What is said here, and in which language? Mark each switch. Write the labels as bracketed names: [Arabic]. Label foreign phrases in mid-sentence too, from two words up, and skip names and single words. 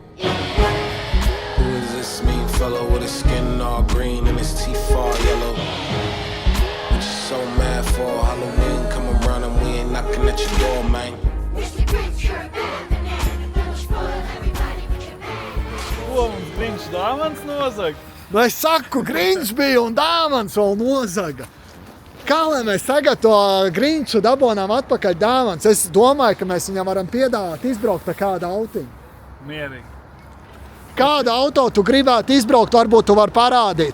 [English] Who is this mean fellow with his skin all green and his teeth all yellow? What you so mad for? Halloween come around and we ain't knocking at your door, man. Mr. Grinch, you're a bad banana. You spoil everybody with your madness. [Latvian] Ko mums Grinch dāvans nozag? Es saku, Grinčs bija un dāvans vēl nozaga. Kā lai mēs tagad to Grinču dabonām atpakaļ dāvans? Es domāju, ka mēs viņam varam piedāvāt izbraukt ar kādu autiņu. Mierīgi. Kādu auto tu gribētu izbraukt, varbūt tu vari parādīt.